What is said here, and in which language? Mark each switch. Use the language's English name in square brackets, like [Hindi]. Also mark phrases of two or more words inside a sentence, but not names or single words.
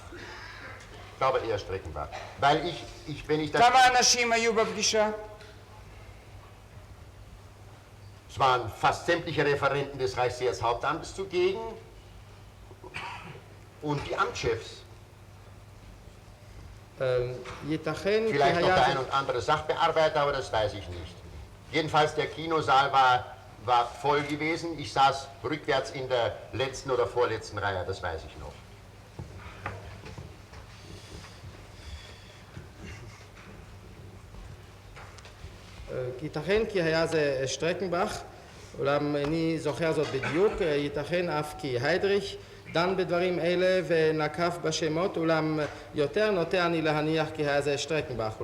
[German] Ich glaube eher Streckenbach. Weil wenn ich das... [Hebrew] כמה אנשים היו בפגישה? [German] Es waren fast sämtliche Referenten des Reichsheereshauptamtes zugegen und die Amtschefs. [Hebrew] ייתכן כי [German] Vielleicht noch der [Hebrew] היה... [German] ein und andere Sachbearbeiter, aber das weiß ich nicht. Jedenfalls der Kinosaal war voll gewesen. Ich saß rückwärts in der letzten oder vorletzten Reihe, das weiß ich noch. [Hebrew] ייתכן כי היה זה שטרקנבך, אולם איני זוכר זאת בדיוק, ייתכן אף כי היידריך דן בדברים אלה ונקף בשמות, אולם יותר נוטה אני להניח כי היה זה שטרקנבך.